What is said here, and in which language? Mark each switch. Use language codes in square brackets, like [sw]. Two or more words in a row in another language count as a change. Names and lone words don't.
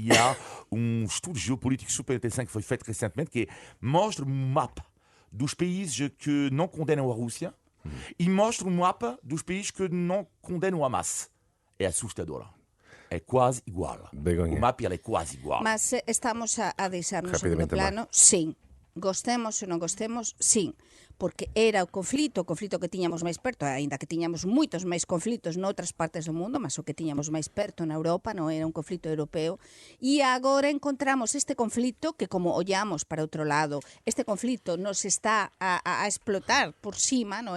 [pt] E há um estudo geopolítico super interessante que foi feito recentemente, que mostra um mapa dos países que não condenam a Rússia e mostra um mapa dos países que não condenam o Hamas. É assustador. É quase igual. O mapa é quase igual. Mas estamos a deixar-nos no segundo plano? Sim. [gl] Gostemos ou non gostemos, sim, porque era o conflito que tiñamos máis perto, aínda que tiñamos moitos máis conflitos noutras partes do mundo, mas o que tiñamos máis perto na Europa non era un conflito europeo, e agora encontramos este conflito que, como ollamos para outro lado, este conflito nos está a explotar por cima, non é?